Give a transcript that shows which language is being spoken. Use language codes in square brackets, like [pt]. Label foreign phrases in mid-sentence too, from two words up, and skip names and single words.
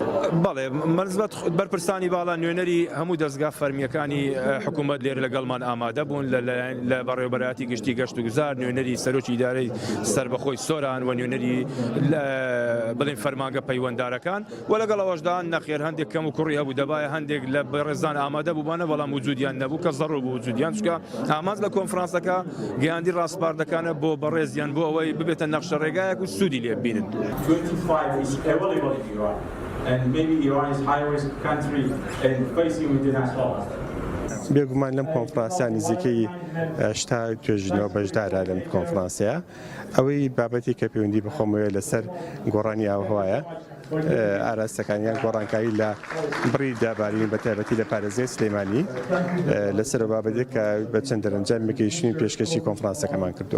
[ckb] بەڵێ مەرزبەت بەرپرسانی باڵا نوێنەری هەموو دەستگا فەرمیەکانی حکوومەت لێرە لەگەڵمان ئامادە بوون لە بەڕێوەبەراتی گشتی گەشت و گوزار، نوێنەری سەرۆکی ئیدارەی سربەخۆی سۆران و نوێنەری بڵێن فەرمانگە پەیوەنددارەکان و لەگەڵ ئەوەشدا نەخێر هەندێک کەم و کوڕی هەبوو، دەبایە هەندێک لە بەڕێزان ئامادە بووبانە بەڵام وجودیان نەبوو کە زەڕوو بوو وجودیان، چونکە ئامانج لە کۆنفرانسەکە گەیاندی ڕاستپاردەکانە بۆ بەڕێزیان بۆ ئەوەی ببێتە نەخشە ڕێگایەک و سوودی لێ ببینن. [en] 25 is available in Iran, and maybe Iran is high-risk country and facing international. [ckb] بێگومان لەم کۆنفرانسیە نزیکەی 80 توێژینەوە بەشدارە لەم کۆنفرانسیە. ئەوەی بابەتی کە پەیوەندی بخۆمەوە لەسەر گۆڕانی ئاوهەوایە، ئاراستەکانیان گۆڕانکاری لە بڕی دابارین بە تایبەتی لە پارێزگای سلێمانی لەسەر بابەتێک کە بە چەند دەرەنجامێکی پێشکەشی کۆنفرانسەکەمان کردووە.